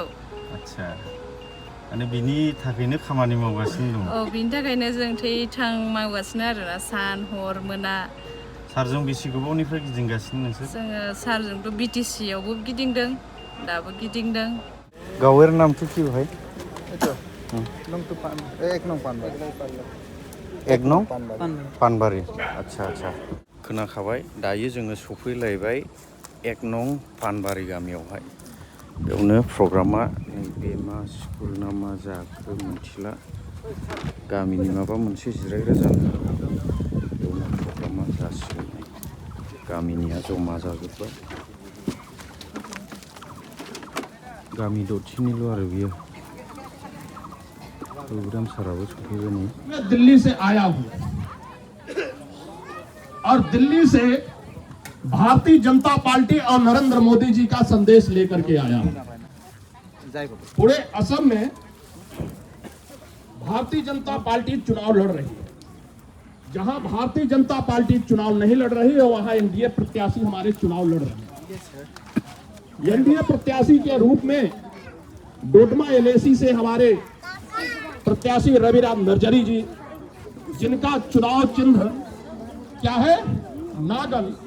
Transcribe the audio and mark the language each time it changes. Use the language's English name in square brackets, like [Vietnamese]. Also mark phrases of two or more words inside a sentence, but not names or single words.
[Bodo] आदसा माने बिनि थाखायनो खामानि मावगासिनो दं बिनि थाखायनो जों थै-थां मावगासिनो आरोना सान हर मोना सारजों बेसे गोबावनिफ्राय गिदिंगासिनो नोंसोर जोङो सारजोंथ' BTC आवबो गिदिंदों दाबो गिदिंदों गावेर नामथ' [Bangla] কি ভাই [Bodo] एक नं पानबारि आदसा आदसा खोनाखाबाय दायो जोङो सफैलायबाय 1 नं पानबारि गामियावहाय बेयावनो प्रग्रामा नैबे मा स्कुल ना मा जाखो मिथिला गामिनि माबा मोनसे जिरायग्रा जानो हागौ बेयावनो प्रग्रामा जासिगोन गामिनिया जमा जाजोब्बाय गामि दथिनिल' आरो बियो प्रोग्राम साराबो सफैबाय नै [Hindi] मैं दिल्ली से आया हूँ और दिल्ली से भारतीय जनता पार्टी और नरेंद्र मोदी जी का संदेश लेकर के आया हूँ पूरे असम में भारतीय जनता पार्टी चुनाव लड़ रही है जहां भारतीय जनता पार्टी चुनाव नहीं लड़ रही है वहां एनडीए प्रत्याशी हमारे चुनाव लड़ रहे हैं एनडीए प्रत्याशी के रूप में डोडमा LAC से हमारे प्रत्याशी रविराम नरजरी जी जिनका चुनाव चिन्ह क्या है नागल